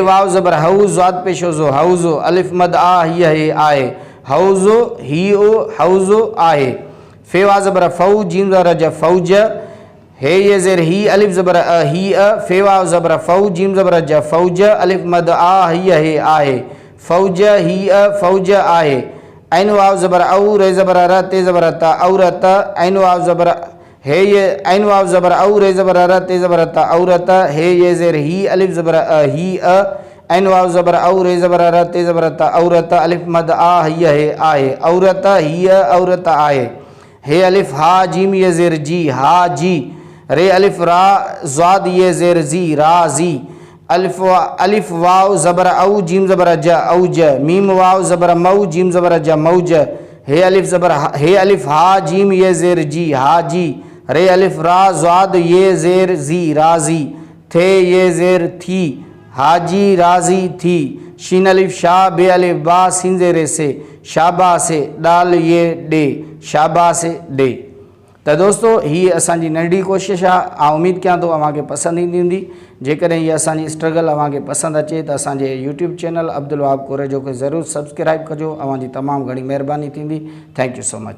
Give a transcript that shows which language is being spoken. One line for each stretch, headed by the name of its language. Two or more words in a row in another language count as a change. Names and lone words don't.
Sindhi: वाव ज़बर हऊ ज़्वाद पेशो ज़ो हऊ ज़ो अलिफ मद आ हीअ हे आहे हऊ ज़ो ही ओ हऊ ज़ो आहे फेवा ज़बर फ़ऊ जीम ज़बर ज फ़ौज हे ये ज़ेर ही अलिफ ज़बर अ ही अ फेवा ज़बर फ़ऊ जीम ज़बर ज फ़ौज अलिफ मद आ हीअ हे आहे फ़ौज ही अ फ़ौज आहे ऐन वाव ज़बर औ रे ज़बर र ते ज़बर त औरत ऐन वाव ज़बर हे ये ऐन वाव ज़बर औ रे ज़बर र ते ज़बर त औरत हे ये ज़ेर ही अलिफ ज़बर अ ही अ ऐन वाव ज़बर औ रे ज़बर र ते ज़बर त औरत अलिफ मद आ हीअ हे आहे औरत हीअ औरत आहे हे अलिफ हा जीम ये ज़ेर जी हा जी रे अलिफ रा ज़्वाद ये ज़ेर जी रा जी अलिफ वाव ज़बर औ जीम ज़बर ज औज मीम वाव ज़बर मऊ जीम ज़बर ज मौज हे अलिफ हा जीम ये ज़ेर जी हा जी रे अलिफ रा ज़्वाद ये ज़ेर जी राजी थे ये ज़ेर थी हाजी राजी थी शीन अलिफ शाह बे अलिफ बा सीन ज़ेर से शाबा से डाल ये डे शाबा से डे तो दोस्तों ही असांजी नंढी कोशिश आहे उम्मीद कयां थो अव्हांखे पसंदि ईंदी हूंदी जेकॾहिं हीअ असांजी स्ट्रगल अव्हांखे पसंदि अचे त असांजे यूट्यूब चैनल अब्दुल वहाब कोरे जो ज़रूरु सब्सक्राइब कजो अव्हांजी तमामु घणी महिरबानी थींदी
English: thank you so much.